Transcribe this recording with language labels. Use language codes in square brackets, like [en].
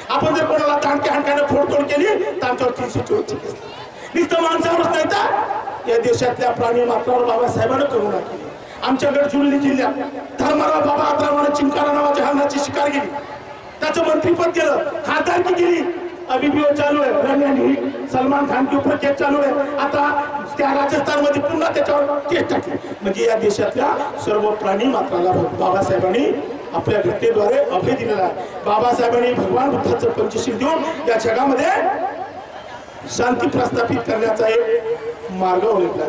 [mr] आपण जर कोणाला दांडक्या हाणक्याने फोडतोड केली तर आमच्यावर 324 ची केस लागते। नुसतं माणसावरच नाही तर या देशातल्या प्राणी मात्रावर बाबासाहेबांनी करुणा केली। आमच्या गडचिरोली जिल्ह्यात धर्मराव बाबा आत्रामाने चिंकारा नावाच्या हरणाची शिकार केली, त्याचं मंत्रीपद केलं, खासदारकी केली। [hi] अभी भी वो चालू है, रंग सलमान खान के ऊपर केस चालू है। [mr] आता त्या राजस्थानमध्ये पुन्हा त्याच्यावर केस टाकली। म्हणजे या देशातल्या सर्व प्राणी मात्राला बाबासाहेबांनी आपल्या घटनेद्वारे अभय दिलेला आहे। बाबासाहेबांनी भगवान बुद्धाचं पंचशील देऊन या जगामध्ये शांती प्रस्थापित करण्याचा एक मार्ग ओळखला।